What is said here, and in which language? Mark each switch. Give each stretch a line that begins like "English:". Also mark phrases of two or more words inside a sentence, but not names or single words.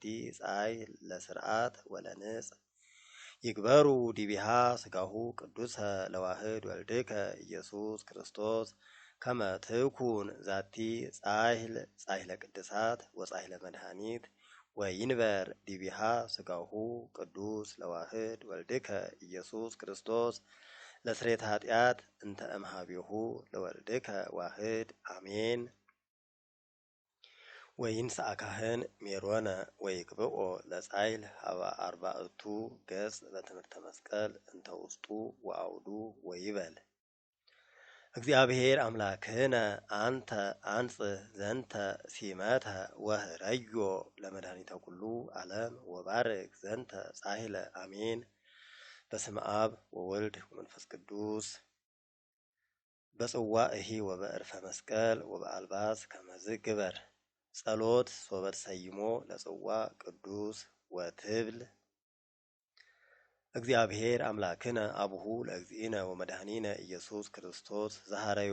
Geez: ጻይል ለስርዓት ወለንጽ ይግበሩ ዲቢሃ ስጋሁ ቅዱሰ ለዋህድ ወልድከ ኢየሱስ ክርስቶስ ከመ ትኩን ዛቲ ጻይለ ቅድሳት ወጻይለ መድኃኒት ወይንበር ዲቢሃ ስጋሁ ቅዱስ ለዋህድ ወልድከ ኢየሱስ ክርስቶስ ለስሬት ኃጢአት እንተ እምሃቤሁ ለወልድከ ዋህድ አሜን። ወይንሥአ ካህን ሜሮነ ወይቅብኦ ለጻይል ሀበ አርባዕቱ ገጽ በትምህርተ መስቀል እንተ ውስጡ ወአውዱ ወይበል እግዚአብሔር አምላክነ አንተ አንጽሕ ዘንተ ሲመተ ወህረዮ ለመድኃኒተ ኩሉ ዓለም ወባርክ ዘንተ ጻይለ አሜን። በስመ አብ ወወልድ ወመንፈስ ቅዱስ በጽዋዕሂ ወበዕርፈ መስቀል ወበአልባስ ከመዝ ግበር ጸሎት ሶበተሰይሞ ለጽዋዕ ቅዱስ ወትብል እግዚአብሔር አምላክነ አቡሁ ለእግዚእነ ወመድኃኒነ ኢየሱስ ክርስቶስ ዘሐረዮ